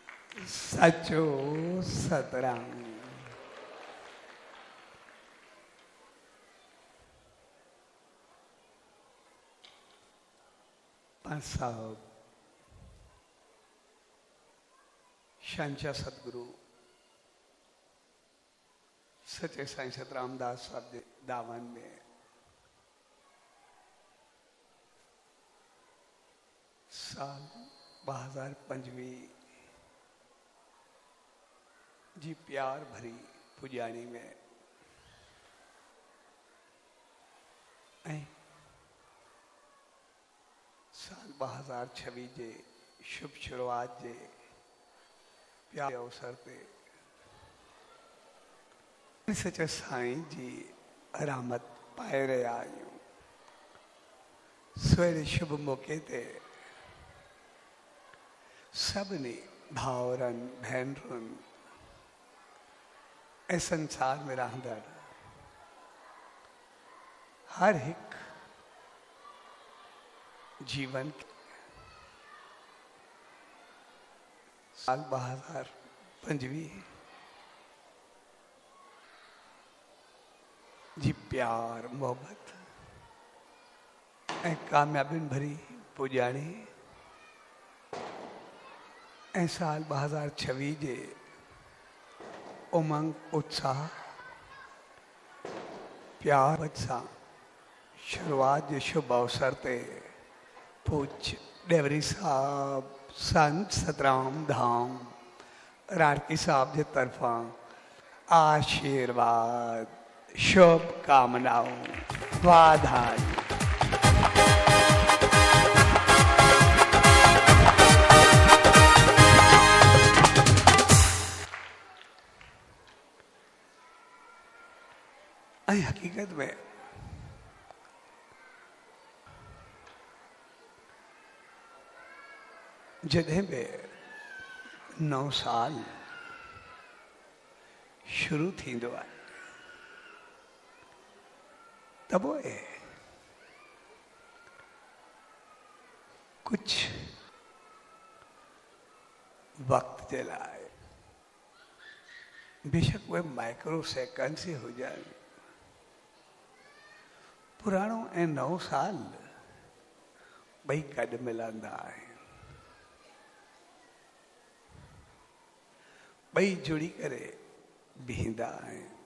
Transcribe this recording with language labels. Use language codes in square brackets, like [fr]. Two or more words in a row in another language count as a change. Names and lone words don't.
[sd] सचो सतराम। पंच साहब शंचा सतगुरु सचे साईं सतराम दास साहब के दावन में साल 2025 जी प्यार भरी पुजाणी में साल 2026 जे शुभ शुरुआत जे प्यार अवसर पे सचे साईं जी रहमत पाए रहा आहियूं। सवेरे शुभ मौके ते सभिनी भाउरनि भेनरुनि ऐं संसार में रहंदड़ हर एक जीवन साल 2025 जी प्यार मोहब्बत ऐं कामयाबियुनि भरी पुजाणी ऐं साल 2026 जे उमंग उत्साह प्यार सां शुरुआत जे शुभ अवसर ते पूज्य डेवरी साहब संत सतराम धाम राड़की साहब जे तरफा आशीर्वाद शुभ कामनाओं वाधाई। हकीकत में जॾहिं बि नओं साल शुरू थींदो आहे त पोइ कुछ वक्त जे लाइ बेशक उहे माइक्रो सेकंड्स ही हुजनि पुराणो ऐं नओं साल ॿई गॾु मिलंदा आहिनि, ॿई जुड़ी करे बीहंदा आहिनि।